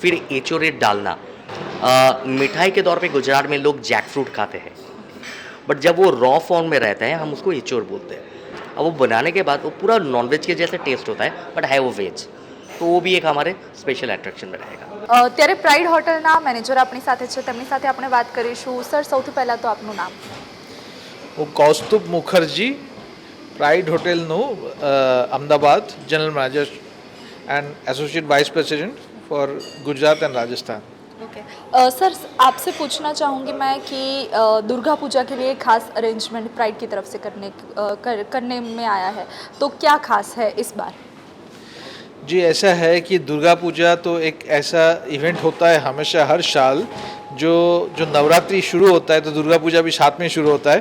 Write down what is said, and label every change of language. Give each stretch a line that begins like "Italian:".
Hindi: फिर एचोरेट डालना, मिठाई के तौर पे गुजरात में लोग जैक फ्रूट खाते हैं, बट जब वो रॉ फॉर्म में रहता है हम उसको एचोर बोलते हैं। अब वो बनाने के बाद वो पूरा नॉनवेज के जैसे टेस्ट होता है, बट है वो वेज, तो वो भी एक हमारे स्पेशल एट्रेक्शन में रहेगा।
Gujarati: ત્યારે પ્રાઇડ હોટલના મેનેજર આપણી સાથે છે, તેમની સાથે આપણે વાત કરીશું। સર, સૌથી પહેલાં તો આપનું નામ। હું કૌસ્તુભ Mukherjee, pride હોટેલનું Ahmedabad
English: General manager and associate vice president for Gujarat and Rajasthan. Okay.
Hindi: Sir, आपसे पूछना चाहूँगी मैं कि दुर्गा पूजा के लिए खास अरेंजमेंट प्राइड की तरफ से करने में आया है, तो क्या खास है इस बार? जी, ऐसा है कि दुर्गा पूजा तो एक ऐसा इवेंट होता है हमेशा हर साल, जो नवरात्रि शुरू होता है तो दुर्गा पूजा भी साथ में शुरू होता है।